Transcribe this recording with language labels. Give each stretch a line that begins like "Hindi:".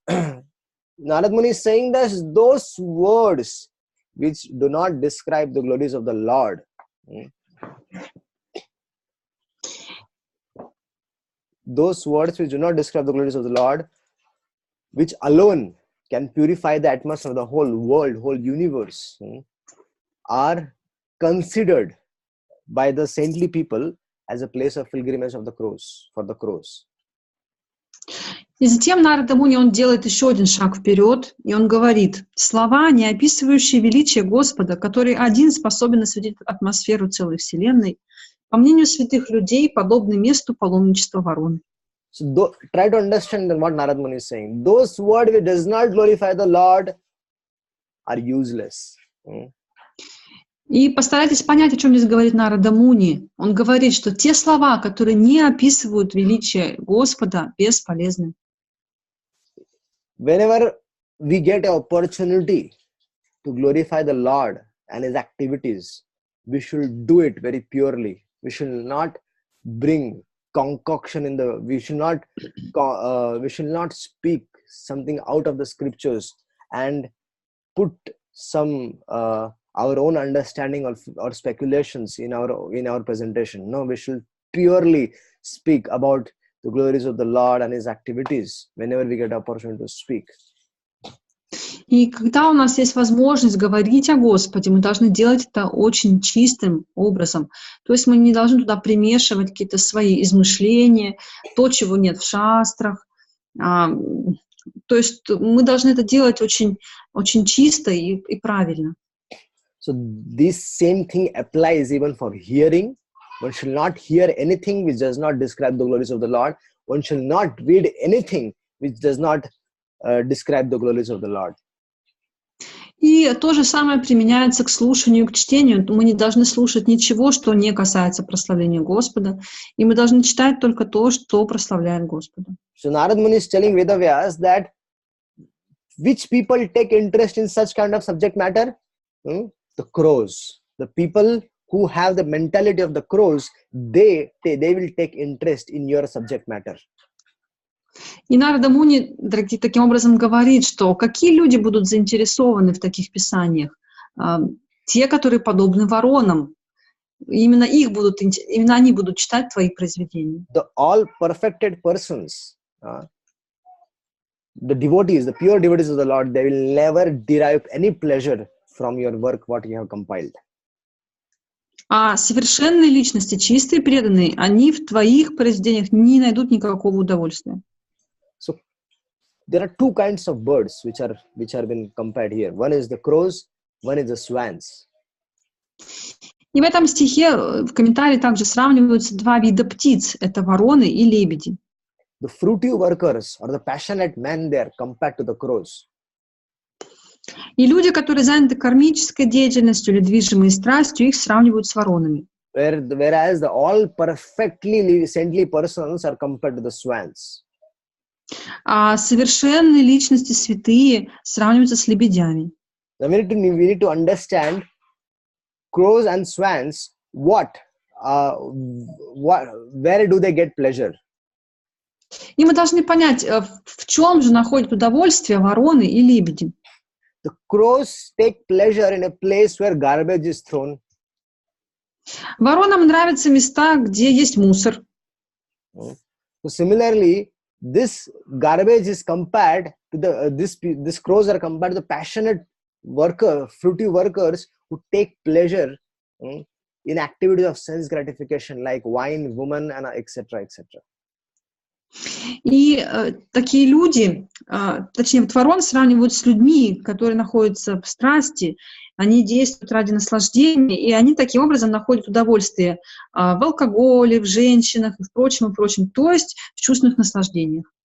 English: Narad Muni is saying that those words which do not describe the glories of the Lord, those words which do not describe the glories of the Lord, which alone can purify the atmosphere of the whole world, whole universe, are considered by the saintly people as a place of pilgrimage of the crows, for the crows.
Russian: И затем Нарада Муни, он делает еще один шаг вперед, и он говорит, слова, не описывающие величие Господа, который один способен осветить атмосферу целой вселенной, по мнению святых людей, подобны месту паломничества ворон.
English: So try to understand what Narad Muni is saying. Those words which does not glorify the Lord are useless.
Russian: И постарайтесь понять, о чем здесь говорит Нарада Муни. Он говорит, что те слова, которые не описывают величие Господа, бесполезны.
English: Whenever we get an opportunity to glorify the Lord and His activities, we should do it very purely. We should not bring concoction in the. We should not speak something out of the scriptures and put some our own understanding or speculations in our presentation. No, we should purely speak about the glories of the Lord and His activities whenever we get opportunity to speak.
Russian: И когда у нас есть возможность говорить о Господе, мы должны делать это очень чистым образом. То есть мы не должны туда примешивать какие-то свои измышления, то, чего нет в шастрах. То есть мы должны это делать очень, очень чисто и правильно.
English: So this same thing applies even for hearing. One should not hear anything which does not describe the glories of the Lord. One should not read anything which does not describe the glories of the Lord.
Russian: И то же самое применяется к слушанию, к чтению. Мы не должны слушать ничего, что не касается прославления Господа, и мы должны читать только то, что прославляет Господа.
English: So Narad Muni is telling Vedavyas that which people take interest in such kind of subject matter? The crows. The people who have the mentality of the crows, they will take interest in your subject matter.
Russian: И Нарада Муни таким образом говорит, что какие люди будут заинтересованы в таких писаниях? Те, которые подобны воронам. Именно они будут читать твои произведения.
English: The all perfected persons, the devotees, the pure devotees of the Lord, they will never derive any pleasure from your work, what you have compiled.
Russian: А совершенные личности, чистые, преданные, они в твоих произведениях не найдут никакого удовольствия.
English: So there are two kinds of birds which are been compared here. One is the crows, one is the swans.
Russian: И в этом стихе в комментарии также сравниваются два вида птиц. Это вороны и лебеди.
English: The fruitive workers or the passionate men there compared to the crows.
Russian: И люди, которые заняты кармической деятельностью или движимые страстью, их сравнивают с воронами.
English: Whereas the all perfectly saintly persons are compared to the swans.
Russian: А совершенные личности, святые, сравниваются с лебедями.
English: Now we need to understand crows and swans. Where do they get pleasure?
Russian: И мы должны понять, в чем же находят удовольствие вороны и лебеди.
English: The crows take pleasure in a place where garbage is thrown.
Russian: Воронам нравятся места, где есть мусор.
English: So similarly, this garbage is compared to this crows are compared to the passionate fruitive workers who take pleasure in activities of sense gratification like wine, woman, and etc. etc.
Russian: И такие люди, точнее, ворон сравнивают с людьми, которые находятся в страсти, они действуют ради наслаждения, и они таким образом находят удовольствие в алкоголе, в женщинах и в прочем, то есть в чувственных наслаждениях.